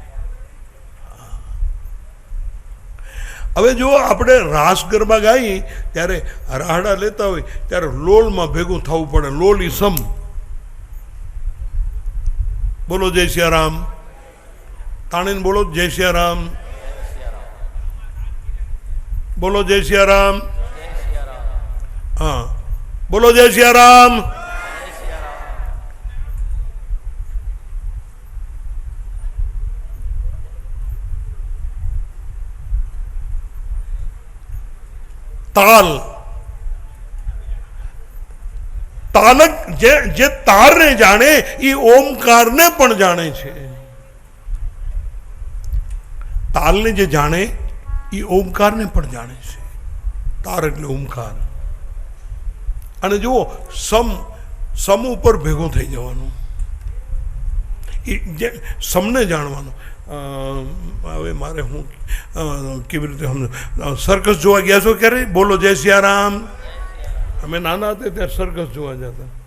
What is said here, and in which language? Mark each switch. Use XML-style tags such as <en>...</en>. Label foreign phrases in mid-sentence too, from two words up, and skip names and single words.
<gu>હવે જો આપણે રાસ ગરબા ગાઈએ ત્યારે રાહડા લેતા હોય ત્યારે લોલમાં ભેગું થવું પડે, લોલ ઈ સમ। બોલો જય સિયારામ, તાણીને બોલો જય સિયારામ, બોલો જય સિયારામ।</gu> <hi>हाँ, बोलो जय सियाराम।</hi> <gu>તાલ તાલક જે તાર ને જાણે ઈ ઓમકાર ને પણ જાણે છે। તાલ ને જે જાણે ઈ ઓમકાર ને પણ જાણે છે। तार એટલે ઓમકાર। અને જુઓ સમ ઉપર ભેગું થઈ જવાનું, એ જે સમને જાણવાનું। હવે મારે હું કેવી રીતે સર્કસ જોવા ગયા છો ક્યારે? બોલો જય સિયારામ. અમે નાના હતા ત્યારે સર્કસ જોવા જતા.</gu>